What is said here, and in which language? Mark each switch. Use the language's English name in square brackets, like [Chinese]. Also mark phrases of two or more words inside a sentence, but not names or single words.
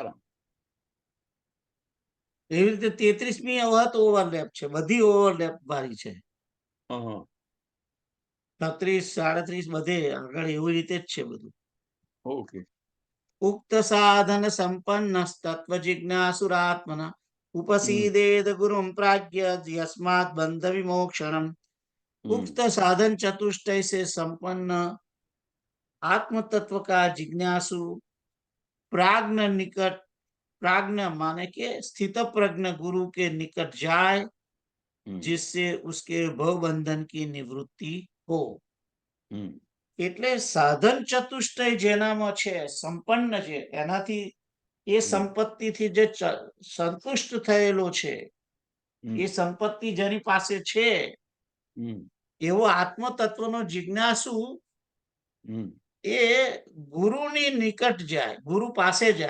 [Gujarati] એવી રીતે 33મી વખત ઓવરલેપ છે, બધી ઓવરલેપ વાળી છે. 36-37 બધે આગળ એવી રીતે જ છે બધું. ઓકે. [Sanskrit] उक्त साधन संपन्न तत्व जिज्ञासुरात्मना उपसीदेद गुरुम प्राज्ञ यस्मात् बंध विमोक्षणम। [Hindi] उक्त साधन चतुष्टय से संपन्न आत्म तत्व का जिज्ञासु प्राज्ञ निकट, प्राज्ञ माने के स्थित प्रज्ञ गुरु के निकट जाए, जिससे उसके भव बंधन की निवृत्ति हो। [Gujarati] એટલે સાધન ચતુષ્ટય જેનામાં છે, સંપન્ન છે, એનાથી એ સંપત્તિથી જે સંતુષ્ટ થયેલો છે, એ સંપત્તિ જેની પાસે છે, એવો આત્મ તત્વનો જિજ્ઞાસુ એ ગુરુની નિકટ જાય, ગુરુ પાસે જાય.